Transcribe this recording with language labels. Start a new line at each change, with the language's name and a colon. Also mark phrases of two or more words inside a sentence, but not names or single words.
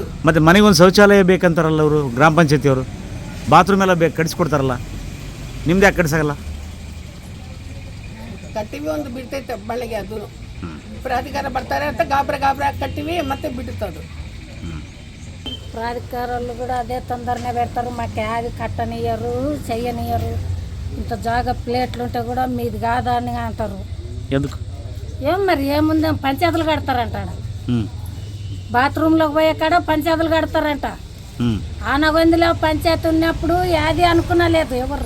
Kannada: ಮತ್ತೆ ಮನೆಗೊಂದು ಶೌಚಾಲಯ ಬೇಕಂತಾರಲ್ಲ ಅವರು, ಗ್ರಾಮ ಪಂಚಾಯತಿಯವರು. ಬಾತ್ರೂಮ್ ಎಲ್ಲ ಕಟ್ಸ್ಕೊಡ್ತಾರಲ್ಲ, ನಿಮ್ದು ಯಾಕೆ ಕಟ್ಸಾಗಲ್ಲ? ಕಟ್ಟಿವಿ ಒಂದು ಬಿಡ್ತೈತೆ ಬಳ್ಳಿಗೆ. ಅದು ಪ್ರಾಧಿಕಾರ ಬರ್ತಾರೆ ಅಂತ ಗಾಬ್ರ ಕಟ್ಟಿವಿ, ಮತ್ತೆ ಬಿಡುತ್ತದು. ಪ್ರಾಧಿಕಾರಲ್ಲೂ ಕೂಡ ಅದೇ ತೊಂದರೆನೇ పెడతారు.
Telugu: మాకు యాది కట్టనియరు, చెయ్యనియరు. ఇంత జాగా ప్లేట్లు ఉంటే కూడా మీది కాదని అంటారు. ఎందుకు? ఏం మరి ఏముంది, పంచాయతీలు కడతారంట. బాత్రూంలోకి పోయే కాడ పంచాయతీలు కడతారంట. ఆనగొందిలో పంచాయతీ ఉన్నప్పుడు యాది అనుకున్నా లేదు ఎవరు.